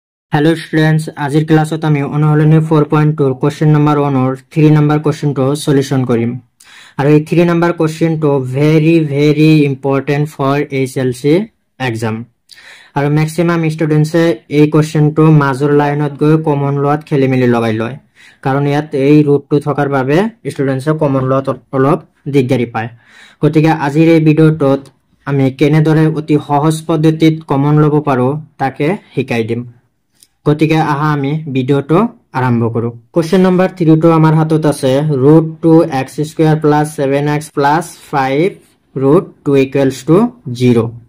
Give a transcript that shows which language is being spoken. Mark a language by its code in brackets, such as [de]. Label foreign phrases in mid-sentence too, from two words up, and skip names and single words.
[en] Hello students, [as] আজিৰ ক্লাছত আমি অনুশীলনী 4.2 [en] question number 1 or 3 number question [as] to solution কৰিম আৰু এই [en] 3 number question to very important for HLC exam [as] আৰু [en] maximum students [as] এই question to মাজৰ লাইনত গৈ কমন লোৱাত খেলিমেলি লগাই লয় কাৰণ ইয়াত এই ৰুট টো থকাৰ বাবে students কমন লোৱাত অলপ দিগদাৰি পায় গতিকে আজিৰ এই ভিডিওটোত আমি কেনেদৰে অতি সহজ পদ্ধতিত কমন ল'ব পাৰো তাকে শিকাই দিম গতিকে আহা আমি ভিডিওটো আৰম্ভ কৰো [en] question number [as] 3 টো আমাৰ হাতত আছে √2x² + 7x + 5 √2 = 0